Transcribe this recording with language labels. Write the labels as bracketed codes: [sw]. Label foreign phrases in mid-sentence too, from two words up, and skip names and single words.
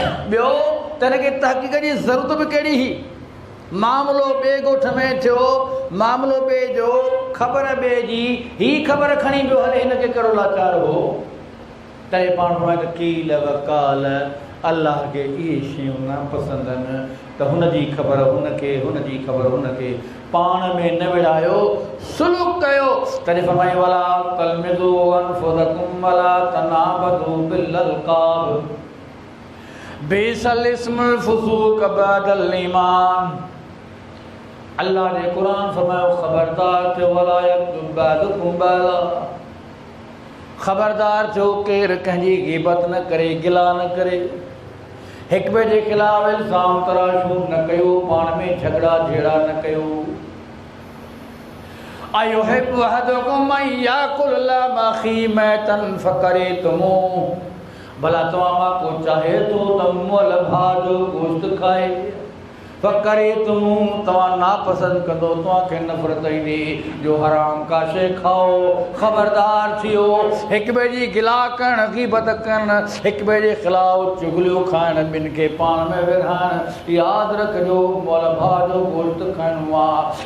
[sd] ॿियो त हिनखे तहक़ीक़ जी ज़रूरत बि कहिड़ी हुई? मामिलो ॿिए ॻोठ में थियो, मामिलो ॿिए जो, ख़बर ॿिए जी, ही ख़बर खणी पियो हले, हिनखे कहिड़ो लाचार हो। तॾहिं पाण फरमाए त [ar] قيل وقال, [sd] अलाह खे इहे शयूं न पसंदि आहिनि त हुनजी ख़बर हुनखे, हुनजी ख़बर हुनखे, पाण में न विढ़ायो, सुलूक कयो। तॾहिं फरमाए [ar] ولا تلمزوا أنفسكم ولا تنابزوا بالألقاب بئس الاسم الفسوق بعد الإيمان. [sd] अल्लाह ने कुरान फरमायो ख़बरदार थियो, [ar] ولا يغتب بعضكم بعضا, [sd] ख़बरदार थियो केरु कंहिंजी ग़ीबत न करे, गिला न करे, हिक ॿिए जे ख़िलाफ़ इल्ज़ाम तराशूं न कयो, पाण में झगड़ा झेड़ा न कयो। [ar] أيحب أحدكم أن يأكل لحم أخيه ميتا فكرهتموه, [sd] भला तव्हां मां को चाहे थो त मुअल भाउ जो गोश्त खाए, फकरिहतमूह, तव्हां नापसंद कंदो, तव्हांखे नफ़रत ईंदी जो हराम का शइ खाओ। ख़बरदार थियो, हिक ॿिए जी गिला करणु, ग़ीबत करणु, हिक ॿिए जे ख़िलाफ़ चुगलियूं खाइणु, ॿिनि खे पाण में विरहाइणु, यादि रखिजो मुअल भाउ जो गोश्त खाइणो आहे।